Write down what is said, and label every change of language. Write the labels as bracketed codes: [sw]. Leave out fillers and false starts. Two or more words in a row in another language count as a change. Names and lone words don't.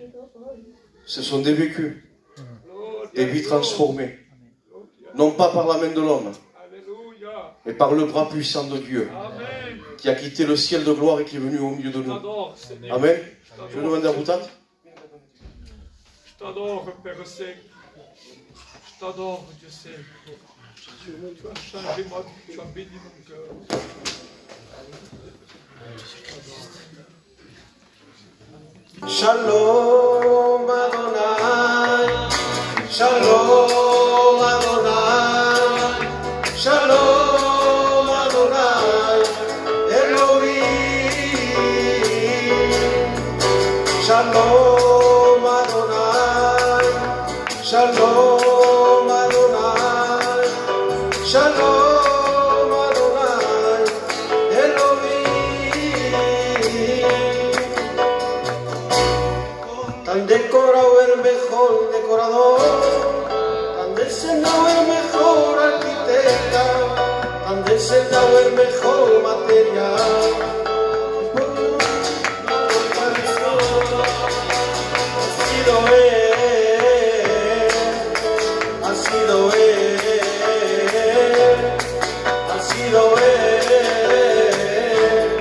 [fr] Ce sont des vécus, des vies transformées, non pas par la main de l'homme, mais par le bras puissant de Dieu, qui a quitté le ciel de gloire et qui est venu au milieu de nous. Amen. Je vais demander à Boutade. Je t'adore, Père Saint. Je t'adore, Dieu Saint. Tu as changé ma vie, tu as béni mon cœur. [he] שלום אדוני, שלום אדוני, שלום אדוני, אלוהים, שלום אדוני, שלום אדוני, שלום אדוני, אלוהים. [es] Tan decorado el mejor decorador, tan diseñado el mejor arquitecta, tan diseñado el mejor material. Ha sido él, ha sido él, ha sido él.